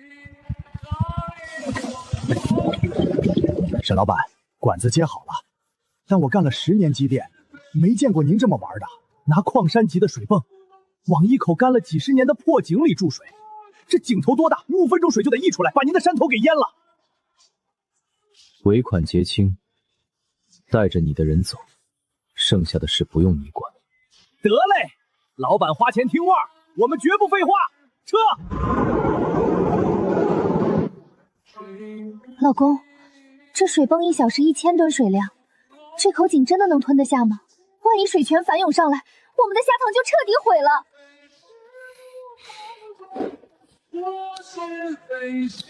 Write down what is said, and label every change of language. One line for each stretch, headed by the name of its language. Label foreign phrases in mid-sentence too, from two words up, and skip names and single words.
Chinese: 沈老板，管子接好了，但我干了10年机电，没见过您这么玩的，拿礦山级的水泵往一口干了几10年的破井里注水，这井头多大，5分鐘水就得溢出来，把您的山頭給淹了。尾款結清，帶着你的人走，剩下的事不用你管。得嘞，老板花錢聽話，我們絕不廢話。撤！老公，這水泵1小時1000噸水量，這口井真的能吞得下嗎？萬一水泉反湧上來，我們的蝦塘就徹底毀了。